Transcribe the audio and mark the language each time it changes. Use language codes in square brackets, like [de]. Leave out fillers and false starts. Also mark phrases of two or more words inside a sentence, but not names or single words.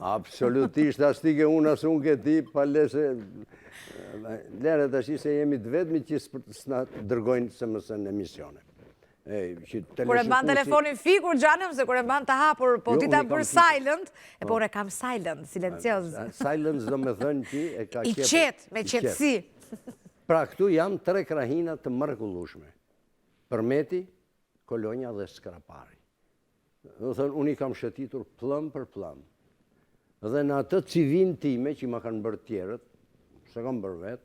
[sq] Absolutisht, as ti ke unë, as unë ke ti, pa lese... Lere tash se jemi të vetmi që s'na dërgojnë SMS në emisione. Kur e mban telefonin fikur, Gjanëm, se kur e mban të hapur, po ti ta bërë silent, e po unë e kam silent, silencioz. Silent do me thënë që e ka I qetë, me qetësi. Pra këtu janë 3 krahina të mrekullueshme. Përmeti, Kolonja dhe Skrapari. Do thënë, unë i kam shëtitur plëm për plëm. Dhe në atë civin time që ma kanë bërë tjerët, se kam bërë vetë.